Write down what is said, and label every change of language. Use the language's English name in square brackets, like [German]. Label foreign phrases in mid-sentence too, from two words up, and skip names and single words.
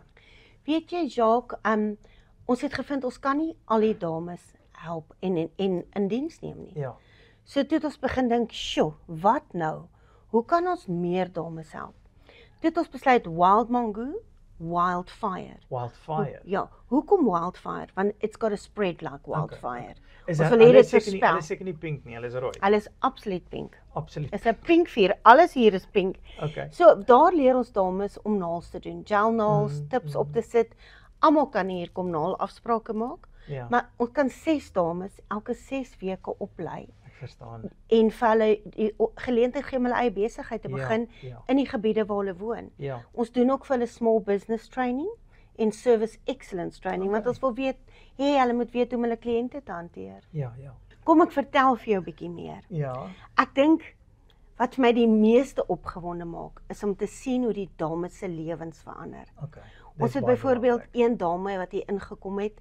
[Afrikaans] Weet jy, Jacques, ons het gevind ons kan nie al die dames help en in diens neem nie. Ja. So toe het ons begin dink, "Sjoe, wat nou? Hoe kan ons meer dames help?" Toe het ons besluit Wild Mangoo, Wildfire. Wildfire. Ja, hoekom Wildfire? [English] Want it's got to spread like wildfire. [Afrikaans] Is Ons hulle wil hê dit seker nie, verspel. hulle is seker nie pink nie, hulle is rooi. Hulle is absoluut pink. Absoluut. Is 'n pink vuur. Alles hier is pink. Okay. So daar leer ons dames om naels te doen, gel naels, tips op te sit. Almal kan hier kom naal afsprake maak. Ja. Maar ons kan 6 dames elke 6 weke oplei Ek verstaan. en vir hulle die geleentheid gee om hulle eie besigheid te Ja, begin ja. in die gebiede waar hulle woon. Ja. Ons doen ook vir hulle [English] small business training [Afrikaans] en [English] service excellence training [Afrikaans] want ons wil weet, hulle moet weet hoe om hulle kliënte te hanteer. Ja. Kom ek vertel vir jou 'n bietjie meer. Ja. Ek dink Wat vir my die meeste opgewonde maak, is om te sien hoe die dames se lewens verander. Okay. Ons het byvoorbeeld een dame wat hier ingekom het.